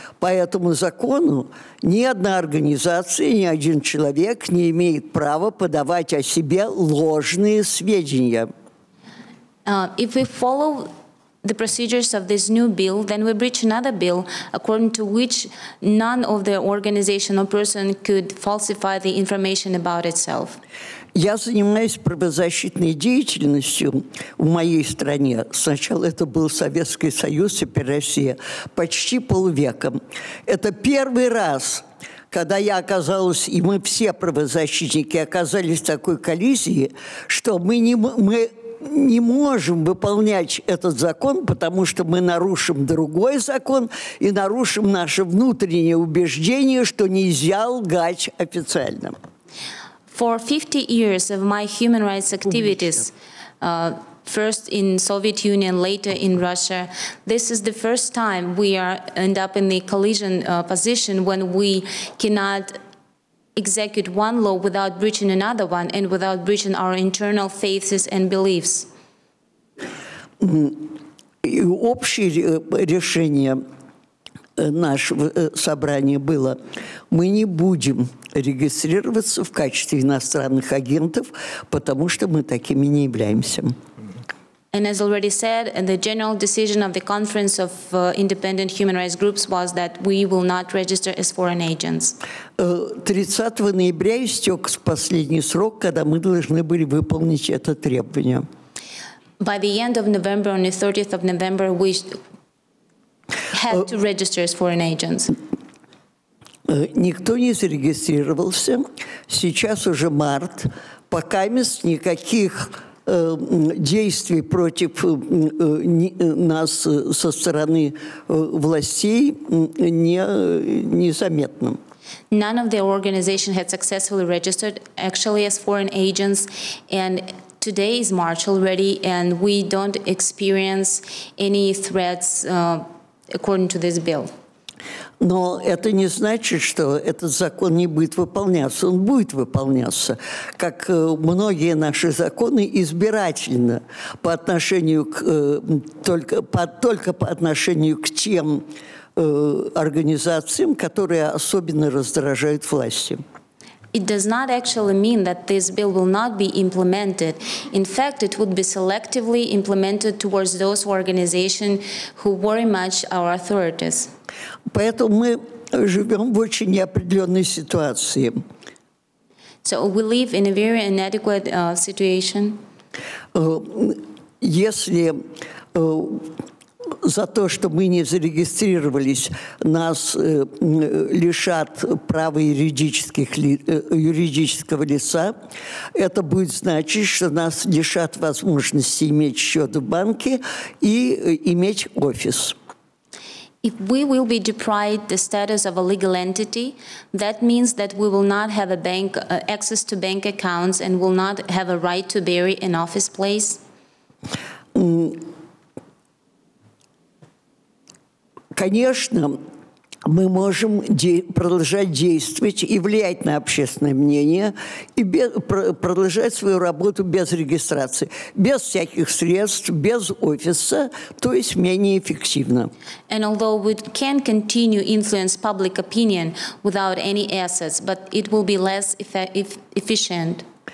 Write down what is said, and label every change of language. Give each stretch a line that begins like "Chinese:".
Russian: По этому закону ни одна организация, ни один человек не имеет права подавать о себе ложные сведения.
English: If we follow the procedures of this new bill, then we breach another bill according to which none of the organization or person could falsify the information about itself.
Russian: Я занимаюсь правозащитной деятельностью в моей стране. Сначала это был Советский Союз, теперь Россия. Почти полвека. Это первый раз, когда я оказалась, и мы все правозащитники оказались в такой коллизии, что мы не можем выполнять этот закон, потому что мы нарушим другой закон и нарушим наше внутреннее убеждение, что нельзя лгать официально.
English: For 50 years of my human rights activities, first in Soviet Union, later in Russia, this is the first time we end up in the collision position when we cannot execute one law without breaching another one and without breaching our internal faiths and beliefs.
Russian: И общее решение нашего собрания было, мы не будем регистрироваться в качестве иностранных агентов, потому что мы такими не являемся.
English: And as already said, the general decision of the Conference of Independent Human Rights Groups was that we will not register as foreign agents.
Russian: 30 ноября истек последний срок, когда мы должны были выполнить это требование.
English: By the end of November, on the 30th of November, we had to register as foreign agents.
Russian: Никто не зарегистрировался. Сейчас уже март. Пока никаких действий против нас со стороны властей незаметно.
English: None of the organization had successfully registered actually as foreign agents, and today is March already, and we don't experience any threats according to this bill.
Russian: Но это не значит, что этот закон не будет выполняться. Он будет выполняться, как многие наши законы, избирательно по отношению только по отношению к тем организациям, которые особенно раздражают власти.
English: It does not actually mean that this bill will not be implemented. In fact, it would be selectively implemented towards those organizations who worry much our authorities.
Russian: Поэтому мы живем в очень неопределенной ситуации.
English: So we live in a very inadequate situation.
Russian: Если за то, что мы не зарегистрировались, нас лишат права юридического лица, это будет значить, что нас лишат возможности иметь счет в банке и иметь офис.
English: If we will be deprived the status of a legal entity, that means that we will not have a bank access to bank accounts and will not have a right to bear an office place.
Russian: Конечно, мы можем продолжать действовать и влиять на общественное мнение, и продолжать свою работу без регистрации, без всяких средств, без офиса, то есть менее эффективно.
English: And although we can continue influence public opinion without any assets, but it will be less efficient.